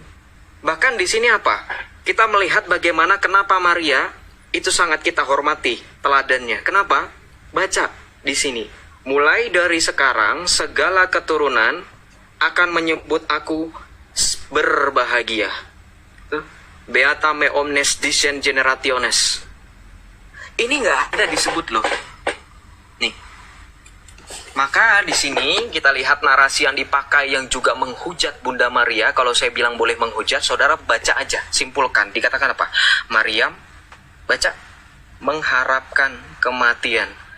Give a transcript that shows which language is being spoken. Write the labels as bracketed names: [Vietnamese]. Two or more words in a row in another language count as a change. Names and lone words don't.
[Indonesian] Bahkan di sini apa? Kita melihat bagaimana kenapa Maria itu sangat kita hormati teladannya. Kenapa? Baca di sini. Mulai dari sekarang segala keturunan akan menyebut aku berbahagia. Tuh. [Latin] Beata me omnes dicens generationes. [Indonesian] Ini nggak ada disebut loh. Nih. Maka di sini kita lihat narasi yang dipakai yang juga menghujat Bunda Maria. Kalau saya bilang boleh menghujat, saudara baca aja, simpulkan. Dikatakan apa? Maryam, baca, mengharapkan kematian.